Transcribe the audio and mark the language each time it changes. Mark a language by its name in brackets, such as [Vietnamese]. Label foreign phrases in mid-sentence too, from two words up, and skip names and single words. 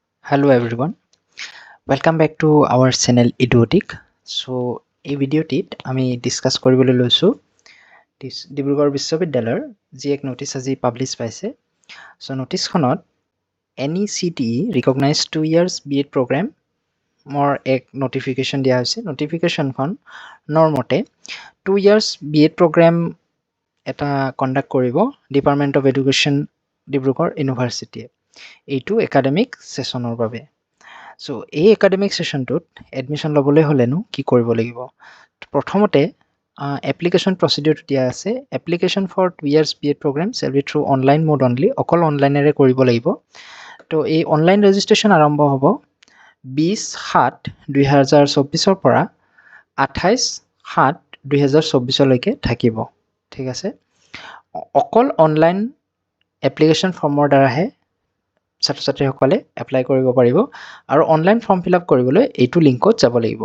[English] Hello everyone, welcome back to our channel Idiotic. [Assamese] So এই ভিডিওটিত আমি ডিসকাস কৰিবলৈ লৈছো ডিব্ৰুগড় বিশ্ববিদ্যালয়ৰ যি এক নোটিছ আজি পাব্লিছ পাইছে। সো নোটিছখনত NECTE [English] recognised 2 years BEd program [Assamese] মোৰ এক নোটিফিকেশ্যন দিয়া হৈছে। নোটিফিকেশ্যনখনৰ মতে [English] 2 years BEd program [Assamese] এটা কণ্ডাক্ট কৰিব ডিপাৰ্টমেণ্ট অফ এডুকেশ্যন ডিব্ৰুগড় ইউনিভাৰ্চিটিয়ে এইটো [English] academic session [Assamese] বাবে। সো এই [English] academic session [Assamese] এডমিশ্যন ল'বলৈ হ'লেনো কি কৰিব লাগিব? প্ৰথমতে [English] application procedure [Assamese] দিয়া আছে। [English] application for 2 years BEd program shall be through online mode only, [Assamese] অকল অনলাইনেৰে কৰিব লাগিব। তো এই [English] online registration [Assamese] আৰম্ভ হ'ব 20/7/2024 পৰা 28/7/2024 লৈকে থাকিব। ঠিক আছে, অকল [English] online application form [Assamese] দ্বাৰাহে ছাত্ৰ ছাত্ৰীসকলে এপ্লাই কৰিব পাৰিব আৰু [English] online form fill up [Assamese] কৰিবলৈ এইটো লিংকত যাব লাগিব।